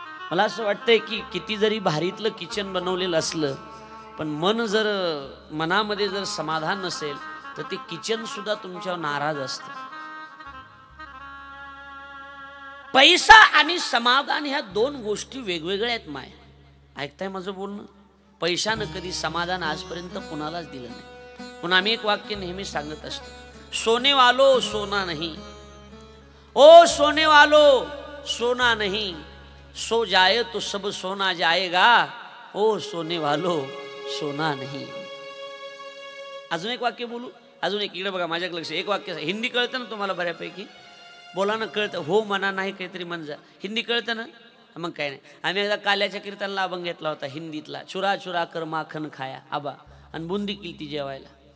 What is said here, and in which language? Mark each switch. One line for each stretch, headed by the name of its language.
Marathi: मला असं वाटतंय की किती जरी भारीतलं किचन बनवलेलं असलं पण मनामध्ये जर समाधान नसेल तर ते किचन सुद्धा तुमच्यावर नाराज असतं. पैसा आणि समाधान ह्या 2 गोष्टी वेगवेगळ्या आहेत माय. ऐकताय माझं बोलणं? पैशानं कधी समाधान आजपर्यंत कुणालाच दिलं नाही. पण आम्ही एक वाक्य नेहमी सांगत असतो,
Hindi: सोने वालो सोना नहीं, ओ सोने वालो सोना नहीं, सो जाए तो सब सोना जाएगा, ओ सोने वालो सोना नहीं.
Marathi: अजून एक वाक्य बोलू, अजून एक. इकडे बघा माझ्याकडे लक्ष. एक वाक्य हिंदी कळतं ना तुम्हाला बऱ्यापैकी? बोला ना, कळतं? हो म्हणा, नाही काहीतरी म्हण जा. हिंदी कळतं ना? मग काय नाही. आम्ही एकदा काल्याच्या कीर्तनला अभंग घेतला होता हिंदीतला,
Hindi: चुरा चुरा कर माखन खाया
Marathi: आबा, आणि बुंदी केली ती जेवायला.